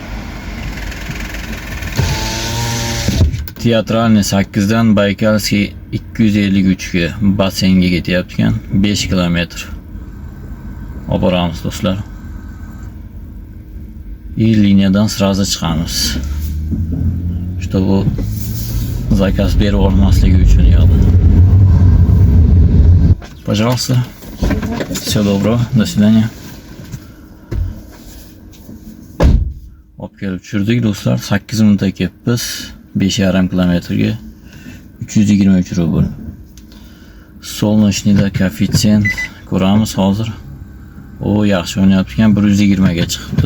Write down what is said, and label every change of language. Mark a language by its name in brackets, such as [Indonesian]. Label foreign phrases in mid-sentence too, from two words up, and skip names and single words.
[Uzbek] Teatralniy 8 dan Baykalskiy 253 ga bassenga ketyapti ekan. 5 kilometr. Olib boramiz do'stlar. Liniyadan sразу chiqamiz. [Russian] Чтобы заказ [Uzbek] berib olmasligi uchun yo'q. [Russian] Пожалуйста. Всего доброго. До свидания. [Uzbek] Olib kelib tushirdik do'stlar. 8 minutda kelibmiz. 5,5 kilometrga 323 rubl. Solnochnyda koeffitsiyent ko'ramiz hozir. O yaxshi o'ynayapti ekan, 120 ga chiqibdi.